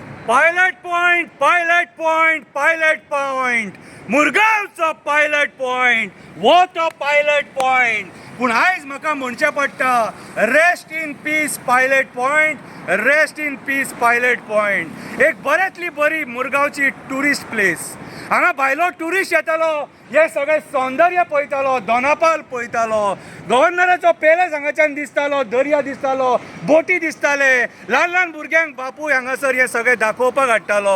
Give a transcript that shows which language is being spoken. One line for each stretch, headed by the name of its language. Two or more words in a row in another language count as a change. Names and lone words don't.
Konkani: पायलट पॉइंट, पायलट पॉइंट, पायलट पॉइंट, मुरगांवचो पायलट पॉइंट, वो तो पायलट पॉइंट. पूण आयज म्हाका म्हणचें पडटा,
English: rest in peace पायलट पॉइंट, rest in peace पायलट पॉइंट.
Konkani: एक बऱ्यांतली बरी मुरगांवची
English: tourist place.
Konkani: हांगा भायलो टुरिस्ट येतालो, हे सगळे सौंदर्य पळयतालो, दोनापाल पळयतालो, गव्हर्नराचो पॅलेस हांगाच्यान दिसतालो, दर्या दिसतालो, बोटी दिसताले, ल्हान ल्हान भुरग्यांक बापूय हांगासर हे सगळे दाखोवपाक हाडटालो.